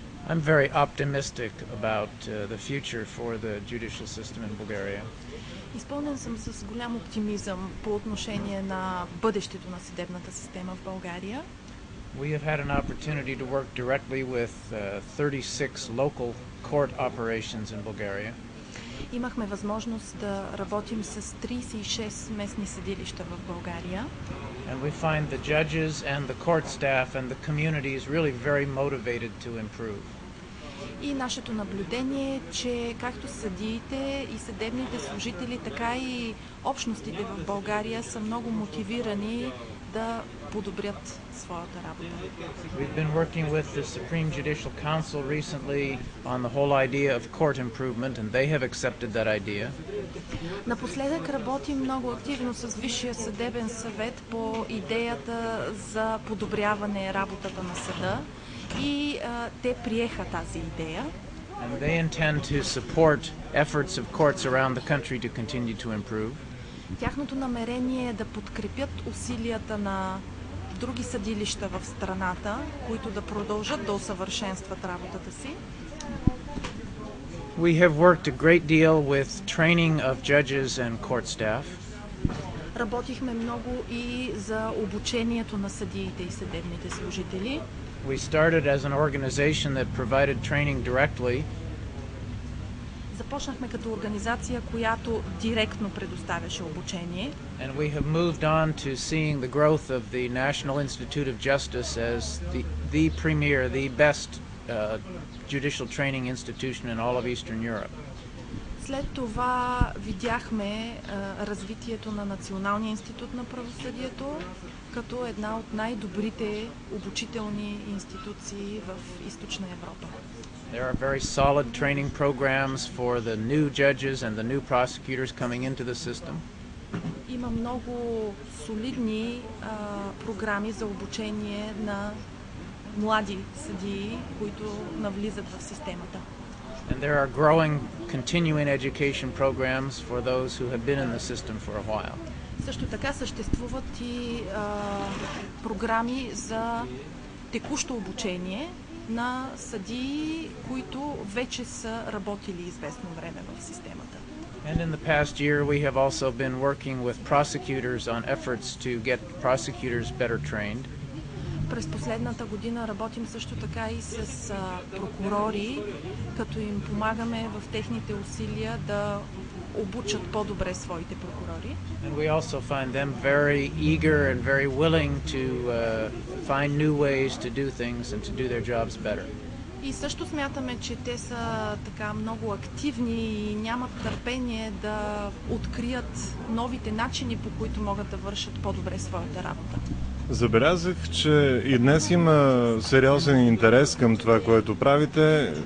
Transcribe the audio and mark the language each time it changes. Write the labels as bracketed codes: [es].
[en] I'm very optimistic about the future for the judicial system in Bulgaria. [bg] Изпълнен съм с голям оптимизъм по отношение на бъдещето на съдебната система в България. [en] We have had an opportunity to work directly with 36 local court operations in Bulgaria. [bg] Имахме възможност да работим с 36 местни съдилища в България. [en] And we find the judges and the court staff and the communities really very motivated to improve. [bg] И нашето наблюдение е, че както съдиите и съдебните служители, така и общностите в България са много мотивирани да подобрят своята работа. [en] We've been working with the Supreme Judicial Council recently on the whole idea of court improvement, and they have accepted that idea. [bg] Напоследък работим много активно с Висшия съдебен съвет по идеята за подобряване работата на съда и те приеха тази идея. [en] And they intend to support efforts of courts around the country to continue to improve. [bg] Тяхното намерение е да подкрепят усилията на други съдилища в страната, които да продължат да усъвършенстват работата си. [en] We have worked a great deal with training of judges and court staff. [bg] Работихме много и за обучението на съдиите и съдебните служители. [en] We started as an organization that provided training directly. [bg] Започнахме като организация, която директно предоставяше обучение. [en] And we have moved on to seeing the growth of the National Institute of Justice as the premier, the best judicial training institution in all of Eastern Europe. [bg] След това видяхме развитието на Националния институт на правосъдието като една от най-добрите обучителни институции в Източна Европа. [en] There are very solid training programs for the new judges and the new prosecutors coming into the system. [bg] Има много солидни програми за обучение на млади съдии, които навлизат в системата. [en] And there are growing continuing education programs for those who have been in the system for a while. [bg] Също така съществуват и програми за текущо обучение на съдии, които вече са работили известно време в системата. [en] And in the past year we have also been working with prosecutors on efforts to get prosecutors better trained. [bg] През последната година работим също така и с прокурори, като им помагаме в техните усилия да обучат по-добре своите прокурори. [en] And we also find them very eager and very willing to find new ways to do things and to do their jobs better. [bg] И също смятаме, че те са така много активни и нямат търпение да открият новите начини, по които могат да вършат по-добре своята работа. Забелязах, че и днес има сериозен интерес към това, което правите.